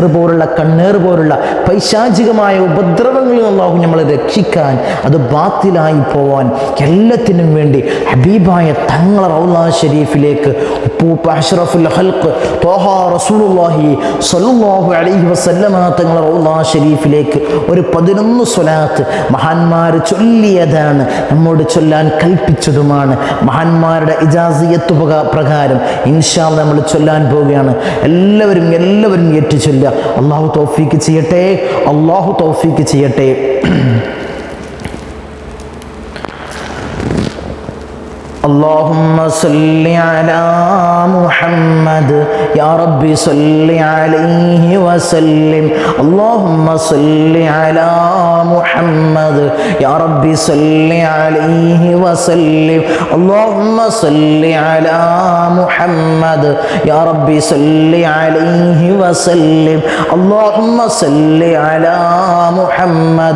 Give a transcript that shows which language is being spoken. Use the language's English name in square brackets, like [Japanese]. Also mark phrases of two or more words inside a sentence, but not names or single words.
[Malayalam] പോലുള്ള, കണ്ണേർ പോലുള്ള പൈശാചികമായ ഉപദ്രവങ്ങളിൽ അല്ലാഹു നമ്മളെ രക്ഷിക്കാൻ, അത് ബാത്തിലായി പോവാൻ, എല്ലാത്തിനും വേണ്ടി ഹബീബായ തങ്ങൾ റൗളാ ഷരീഫിലേക്ക് ഉപ്പൂപ്പ [Arabic] أشرف الخلق [Malayalam] ത്വാഹ [Arabic] رسول الله صلى الله عليه وسلم [Malayalam] തങ്ങൾ റൗളാ ഷരീഫിലേക്ക് ഒരു 11 സ്വലാത്ത് മഹാന്മാർ ചൊല്ലിയതാണ്, നമ്മോട് ചൊല്ലാൻ കൽപ്പിച്ചതുമാണ്. മഹാന്മാരുടെ ഇജാസിയത്ത് പ്രകാരം [Arabic] إن شاء الله [Malayalam] നമ്മൾ ചൊല്ലാൻ പോവുകയാണ്. എല്ലാവരും ഏറ്റു ചൊല്ലുക. അല്ലാഹു തൗഫീഖ് ചെയ്യട്ടെ, അല്ലാഹു തൗഫീഖ് ചെയ്യട്ടെ. [Arabic] اللهم صل على محمد يا ربي صل عليه وسلم اللهم صل على محمد يا ربي صل عليه وسلم اللهم صل على محمد يا ربي صل عليه وسلم اللهم صل على محمد